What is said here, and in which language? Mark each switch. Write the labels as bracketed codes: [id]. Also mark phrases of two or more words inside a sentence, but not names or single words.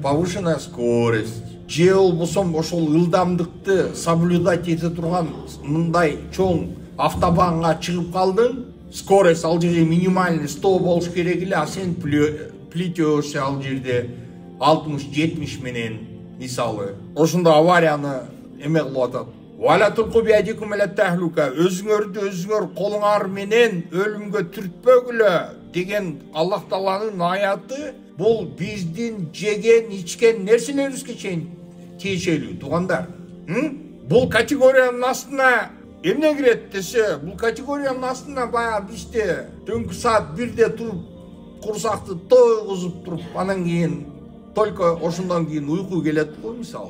[ru] Повышенная скорость, [ky] же болбосо ошол ылдамдыкты соблюдать эте турган мындай чоң автобанга чыгып калдың, скорость ал жерде минимальный 100 болуш керек эле, а сен плетешься ал жерде 60-70 менен, мисалы. Ошондо аварияны эме кылып атат. [ar] ولا تلقوا بأيديكم إلى التهلكة, [ky] өзүңөрдү өзүңөр колуңар менен өлүмгө түртпөгүлө деген Аллах Тааланын аяты бул биздин жеген, ичкен нерселерибизге чейин тиешелүү, туугандар. Бул категориянын астына эмне кирет десе, бул категориянын астына баягы бизде түнкү саат 1-де туруп, курсакты тойгузуп туруп, анан кийин только ошондон кийин уйку келет го, мисалы.